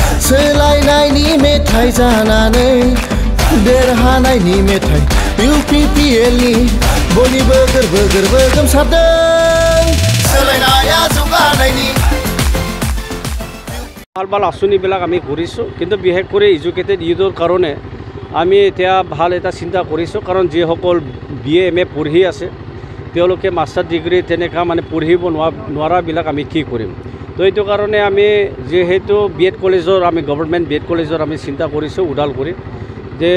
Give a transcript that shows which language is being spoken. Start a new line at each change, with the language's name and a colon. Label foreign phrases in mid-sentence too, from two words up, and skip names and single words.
Bodo: सोलायनायनि मेथाइ जानानै देरहानायनि मेथाइ UPPL नि बयनिबो गोरबो गोरबो गोमसारदों सोलायनाया जौगानायनि
Assamese: ভাল আঁচনিবিলাক আমি কৰিছোঁ কিন্তু বিশেষ কৰি এডুকেটেড ইউথৰ কাৰণে আমি এতিয়া ভাল এটা চিন্তা কৰিছোঁ কাৰণ যিসকল BA MA পঢ়ি আছে তেওঁলোকে মাষ্টাৰ ডিগ্ৰী তেনেকুৱা মানে পঢ়িব নোৱাৰাবিলাক আমি কি কৰিম তো এইটো কাৰণে আমি যেহেতু BEd কলেজৰ আমি গভৰ্ণমেণ্ট BEd কলেজৰ আমি চিন্তা কৰিছোঁ ওদালগুৰি যে